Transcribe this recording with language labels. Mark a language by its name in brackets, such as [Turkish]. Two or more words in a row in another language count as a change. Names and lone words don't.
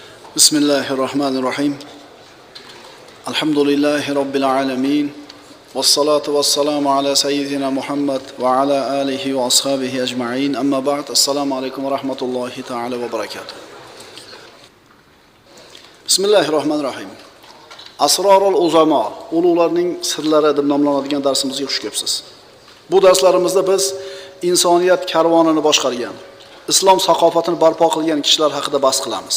[Arabic] بسم الله الرحمن الرحيم. الحمد لله رب العالمين. والصلاة والسلام على سيدنا محمد وعلى آله وأصحابه أجمعين. أما بعد. السلام عليكم ورحمة الله تعالى وبركاته. بسم الله الرحمن الرحيم. أسرار العظماء, [Uzbek] ulug'larning sirlari deb nomlanadigan darsimizga xush kelibsiz. Bu darslarimizda biz insoniyat karvonini boshqargan, islom saqofatini barpo qilgan kishilar haqida bahs qilamiz.